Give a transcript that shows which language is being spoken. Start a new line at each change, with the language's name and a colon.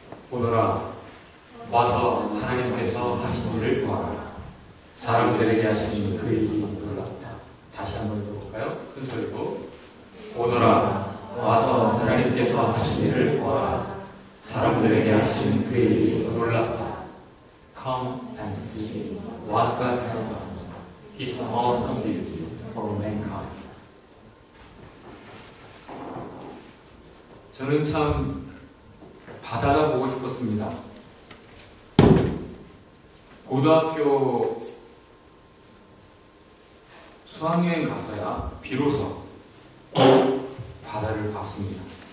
Korean: 오너라 와서 하나님께서 하신 일을 보아라. 사람들에게 하신 그 일이 놀랍다. 다시 한번 읽어볼까요? 큰 소리로. 오너라 와서 하나님께서 하신 일을 보아라. 사람들에게 하신 그 일이 놀랍다.
English: Come and see what God has done. His awesome deeds for mankind.
Korean: 저는 참 바다가 보고 싶었습니다. 고등학교 수학여행 가서야 비로소 바다를 봤습니다.